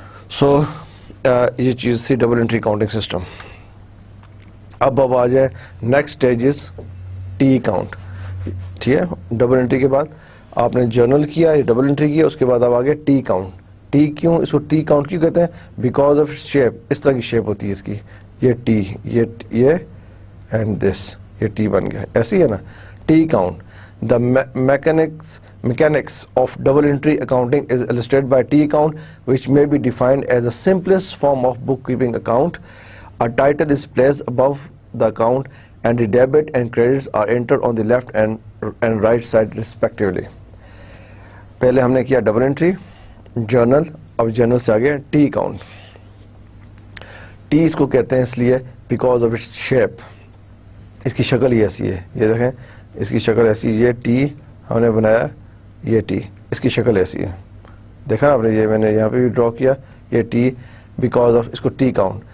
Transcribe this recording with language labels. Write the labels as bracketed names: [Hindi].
[Urdu] سو یہ چیز تھی ڈبل انٹری کاؤنٹنگ سسٹم. اب آ جائے next stage is T count, ٹھیک ہے. ڈبل انٹری کے بعد آپ نے جرنل کیا, یہ ڈبل انٹری کیا, اس کے بعد آپ آگے ٹی کاؤنٹ. ٹی کیوں, اس کو ٹی کاؤنٹ کیوں کہتے ہیں, بیکاز آف شیپ, اس طرح کی شیپ ہوتی ہے اس کی, یہ ٹی, یہ اینڈ دس, یہ ٹی بن گیا, ایسی ہے نا. T count. [English] The mechanics of double entry accounting is illustrated by T count, which may be defined as the simplest form of bookkeeping account. A title is placed above the account and the debit and credits are entered on the left and right side respectively. [Urdu] پہلے ہم نے کیا double entry, general, اب general سے آگے T count. T اس کو کہتے ہیں اس لیے بیکاز آف اٹس شیپ, اس کی شکل ہی ایسی ہے, یہ دیکھیں اس کی شکل ایسی, یہ ٹی ہم نے بنایا, یہ ٹی, اس کی شکل ایسی ہے, دیکھا آپ نے, یہ میں نے یہاں پہ بھی ڈرا کیا, یہ ٹی, بیکاز آف, اس کو ٹی کاؤنٹ.